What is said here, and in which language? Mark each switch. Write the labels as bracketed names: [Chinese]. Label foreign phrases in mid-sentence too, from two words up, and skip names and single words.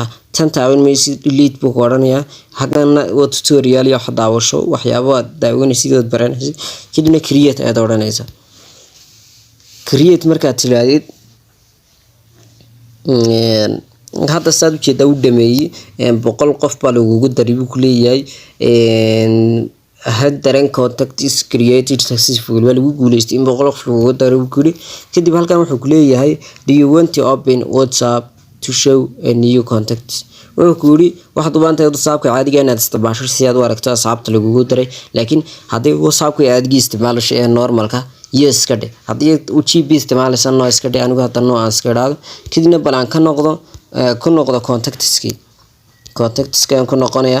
[Somali] tan taaban maysid delete buu ku odhanayaa. xagganna waa tutorial iyo wax daawasho waxyaabo aad daawanaysid oo baranaysid. kadibna create ayaad odhanaysaa. create markaad tilaadid hadda saad u jeedaa u dhameeyay 100 qof baa lagugu daray buu ku leeyahay. haddaran [English] contact is created successfully [Somali] waa lagu guuleystay in 100 qof lagu daro kuli. kadib halkan wuxuu ku leeyahay [English] do you want to open WhatsApp to show a new contact. [Somali] wuxuu ku yiri waxaad u baahantahay WhatsApp-ka caadiga inaad isticmaasho si aad u aragto asxaabta lagugu daray, laakiin haddii WhatsApp-ka aad isticmaasho ee normalka yes ka dhig. haddii uu GB isticmaalaysan no iska dhig. anigu hadda no aan iska dhaado. kadibna bal aan ka noqdo contacts-ka aan ku noqonayaa.